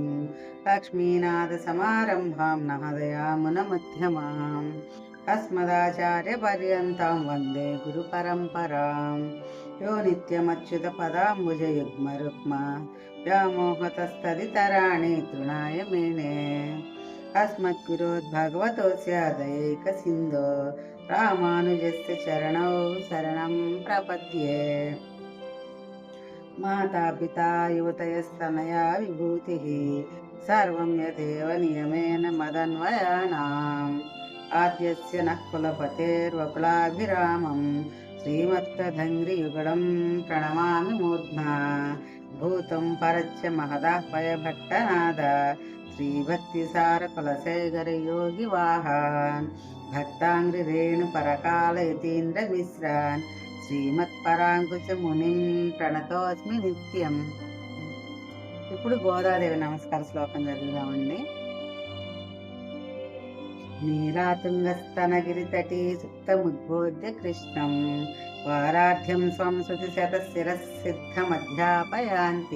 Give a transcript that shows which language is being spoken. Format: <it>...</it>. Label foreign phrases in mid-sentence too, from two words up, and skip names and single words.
<sa>లక్ష్మీనాథ సమారంభాం నహదయామున మధ్యమాం. అస్మదాచార్య పర్యంతం వందే గురు పరంపరాం. యో నిత్యమచ్యుత పదాంబుజ యుగ్మ రుక్మ వ్యామోహతస్తదితరాణి తృణాయ మేనే. अस्मद्गुरोद्भगवतोऽस्य दयैकसिन्धो रामानुजस्य चरणौ शरणं प्रपद्ये. मातापिता युवतयस्तनया विभूतिः सर्वं यदेव नियमेन मदन्वयानाम्. आद्यस्य नः कुलपतेर्वकुलाभिरामं श्रीमत्तदङ्घ्रियुगलं प्रणमामि मूर्ध्ना. भूतं परच्च महदाह्वयभट्टनाद श्रीभक्तिसार कुलशेखर योगी वाहन. भक्तांग्रि रेणु परकाल यतीन्द्र मिश्रान् శ్రీమత్పరాంకుశ మునిం ప్రణతోస్మి నిత్యం.</sa> <te>ఇప్పుడు గోదాదేవి నమస్కార శ్లోకం చదువుదామండి.</te> <sa>నీరాతుంగస్తనగిరితటీ సుప్తముద్బోధ్య కృష్ణం వారాఢ్యం స్వం శృతి శతశిరసిద్ధమధ్యాపయాంతి.</sa>